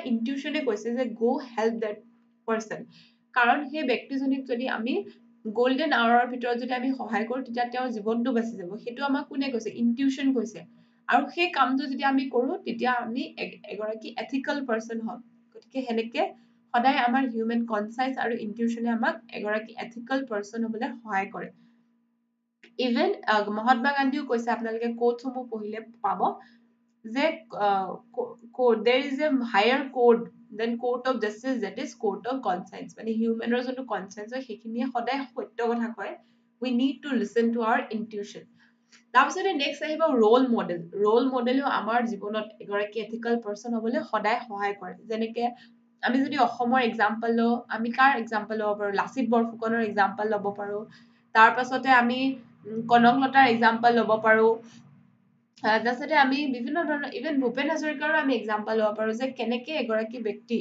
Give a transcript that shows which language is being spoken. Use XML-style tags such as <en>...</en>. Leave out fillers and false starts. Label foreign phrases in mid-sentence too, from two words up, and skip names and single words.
<as>ইনটিউচনে কৈছে যে</as> <en>go help that person</en> <as>কাৰণ সেই ব্যক্তিজনীক যদি আমি</as> <en>golden hour's</en> <as>ভিতৰত যদি আমি সহায় কৰো তেতিয়া তেওঁৰ জীৱনটো বাচি যাব সেইটো আমাক কোনে কৈছে ইনটিউচন কৈছে আৰু সেই কামটো যদি আমি কৰো তেতিয়া আমি এগৰাকী</as> <en>ethical person</en> <as>হ'ম গতিকে সেনেকে সদায় আমাৰ</as> <en>human conscience</en> <as>আৰু ইনটিউচনে আমাক এগৰাকী</as> <en>ethical person</en> <as>হ'বলৈ সহায় কৰে ইভেন মহাত্মা গান্ধীও কৈছে আপোনালোকে কোটসমূহ পঢ়িলে পাব যে</as> <en>there is a higher code than court of justice that is court of conscience</en> <as>মানে হিউমেনৰ যোনটো কনচাইন্স হয় সেইখিনিয়ে সদায় সত্য কথা কয়</as> <en>we need to listen to our intuition</en> <as>তাৰপিছতে নেক্সট আহিব ৰোল মডেলেও আমাৰ জীৱনত এগৰাকী</as> <en>ethical person</en> <as>হ'বলৈ সদায় সহায় কৰে যেনেকে আমি যদি অসমৰ এক্সাম্পল লওঁ আমি কাৰ এক্সাম্পল ল'ব পাৰো লাচিত বৰফুকনৰ এক্সাম্পল ল'ব পাৰো তাৰ পাছতে আমি কনকলতাৰ এক্সাম্পল ল'ব পাৰো তাৰপিছতে আমি বিভিন্ন ধৰণৰ ইভেন ভূপেন হাজৰিকাৰো আমি এক্সাম্পল ল'ব পাৰো যে কেনেকে এগৰাকী ব্যক্তি</as>